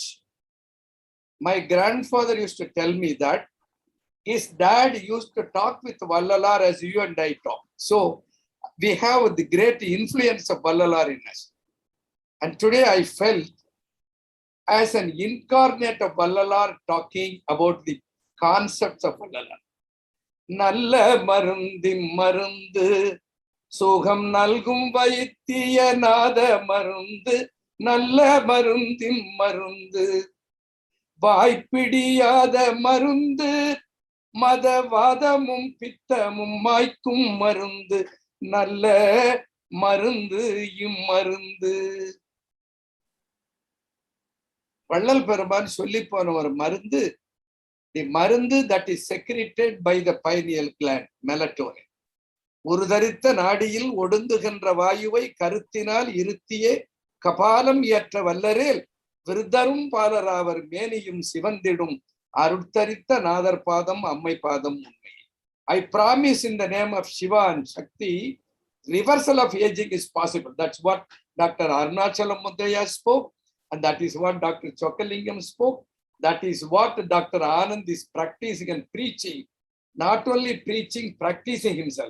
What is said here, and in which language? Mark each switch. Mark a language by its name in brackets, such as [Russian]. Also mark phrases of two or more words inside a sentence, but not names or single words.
[English] My grandfather used to tell me that his dad used to talk with Vallalar as you and I talk. So we have the great influence of Vallalar in us. And today I felt as an incarnate of Vallalar talking about the concepts of Vallalar. [Tamil] நல்ல மருந்திம் மருந்து, சுகம் நல்கும் வைத்திய நாத மருந்து, நல்ல மருந்திம் மருந்து, வாய்ப்பிடியாத மருந்து, மதவாதமும் பித்தமும் மாய்க்கும் மருந்து, நல்ல மருந்து இம்மருந்து. வள்ளல் பெருமான் சொல்லி போன ஒரு மருந்து, தி மருந்து [English] that is secreted by the pineal gland, [Tamil] மெலட்டோனின். ஒரு தரித்த நாடியில் ஒடுங்குகின்ற வாயுவை கருத்தினால் இருத்தியே கபாலம் ஏற்ற வல்லரேல் விருதரும் பாலராவர் மேனியும் சிவந்திடும் அருட்தரித்த நாதர் பாதம் அம்மை பாதம் உண்மை. [English] I promise in the name of Shiva and Shakti, reversal of aging is possible. That's what Dr. Arunachalam Mudaya spoke, and that is what Dr. Chokalingam spoke. That is what Dr. Anand is practicing and preaching. Not only preaching, practicing himself.